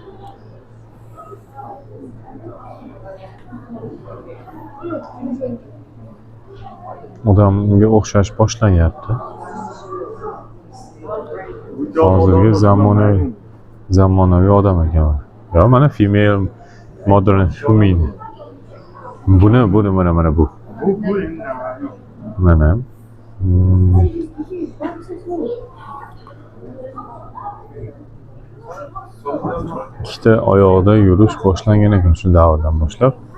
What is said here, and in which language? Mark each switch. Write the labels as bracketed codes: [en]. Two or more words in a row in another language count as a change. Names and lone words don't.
[uz] Odamga o'xshash boshlanyapti. Hozirgi zamonaviy odam ekan. Ya mana [en] female modern human. [uz] Buni mana bu. Mana. Ikkita oyoqda yurish boshlangan ekan shu davrdan boshlab.